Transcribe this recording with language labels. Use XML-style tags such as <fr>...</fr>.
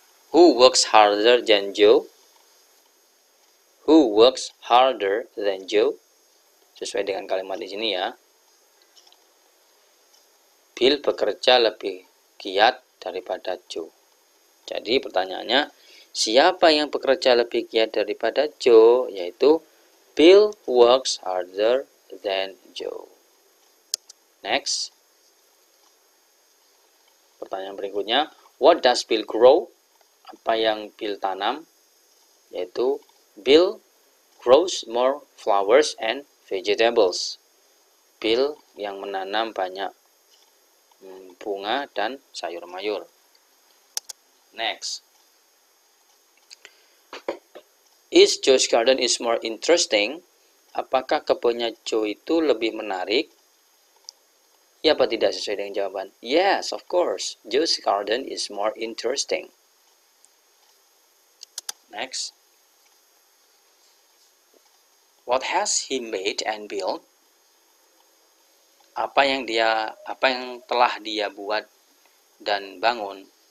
<en>Who works harder than Joe? Who works harder than Joe?</en> <id>Sesuai dengan kalimat di sini ya. Bill bekerja lebih giat daripada Joe. Jadi pertanyaannya, siapa yang bekerja lebih giat daripada Joe?</id> <en>Yaitu Bill works harder than Joe. Next.</en> <id>Pertanyaan berikutnya,</id> <en>what does Bill grow?</en> <id>Apa yang Bill tanam? Yaitu Bill</id> <en>grows more flowers and vegetables.</en> <id>Bill yang menanam banyak bunga dan sayur mayur. Next.</id> <en>Is Joe's garden is more interesting?</en> <id>Apakah kebunnya Joe itu lebih menarik? Ya apa tidak sesuai dengan jawaban?</id> <en>Yes, of course. Joe's garden is more interesting. Next. What has he made and built?</en> <id>Apa yang telah dia buat dan bangun?</id>